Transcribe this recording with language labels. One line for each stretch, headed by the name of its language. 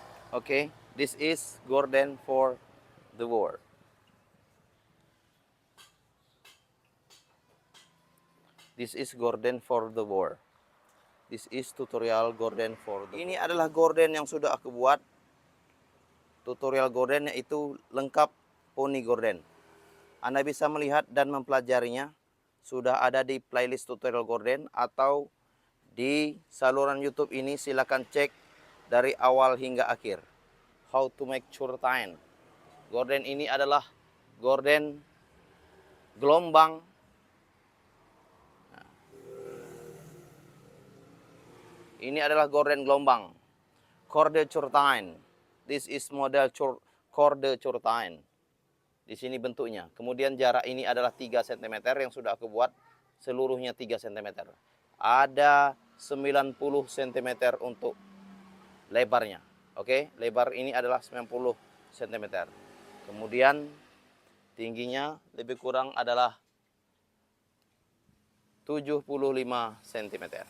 English: Okay, this is gorden for the world. This is gorden for the world. This is tutorial gorden for the world.
Indonesian: Ini adalah gorden yang sudah aku buat tutorial gorden, yaitu lengkap poni gorden. Anda bisa melihat dan mempelajarinya sudah ada di playlist tutorial gorden atau di saluran YouTube ini. Silakan cek dari awal hingga akhir.
English: How to make curtain.
Indonesian: Gorden ini adalah gorden gelombang. Ini adalah gorden gelombang.
English: Corde curtain. This is model corde curtain.
Indonesian: Di sini bentuknya. Kemudian jarak ini adalah 3 cm yang sudah aku buat. Seluruhnya 3 cm. Ada 90 cm untuk lebarnya. Oke, lebar ini adalah 90 cm. Kemudian tingginya lebih kurang adalah 75 cm.